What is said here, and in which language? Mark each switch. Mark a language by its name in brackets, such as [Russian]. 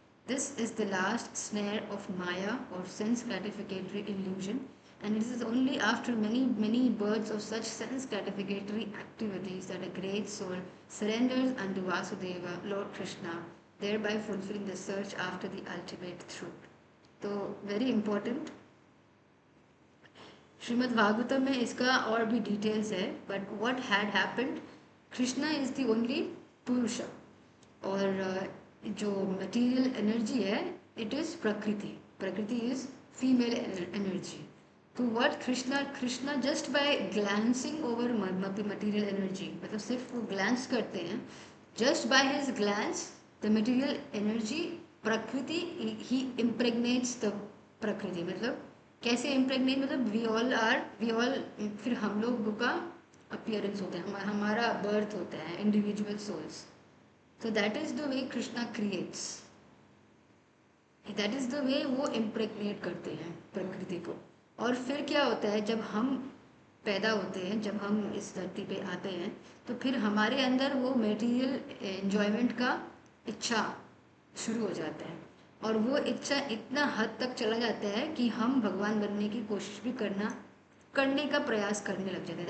[English] This is the last snare of Maya or sense gratificatory illusion, and it is only after many births of such sense gratificatory activities that a great soul surrenders unto Vasudeva, Lord Krishna, thereby fulfilling the search after the ultimate truth. तो very important, [Hindi] Shrimad Bhagavatam में इसका और भी details है, [English] but what had happened, Krishna is the only पुरुष, [Hindi] और जो material energy है [English] It is प्रकृति is female energy. तो what Krishna just by glancing over material energy, [Hindi] मतलब सिर्फ वो ग्लैंस करते हैं, [English] Just by his glance the material energy प्रकृति ही impregnates the प्रकृति. [Hindi] मतलब कैसे इम्प्रेगनेट, मतलब [English] we all [Hindi] फिर हम लोगों का अपीयरेंस होता है, हमारा बर्थ होता है, individual souls. [English] So that is the way Krishna creates. That is the way [Hindi] वो impregnate करते हैं प्रकृति को. और फिर क्या होता है, जब हम पैदा होते हैं, जब हम इस धरती पे आते हैं, तो फिर हमारे अंदर वो मेटीरियल एंजॉयमेंट का इच्छा शुरू हो जाता है, और वो इच्छा इतना हद तक चला जाता है कि हम भगवान बनने की कोशिश भी करने का प्रयास करने लग जाते हैं.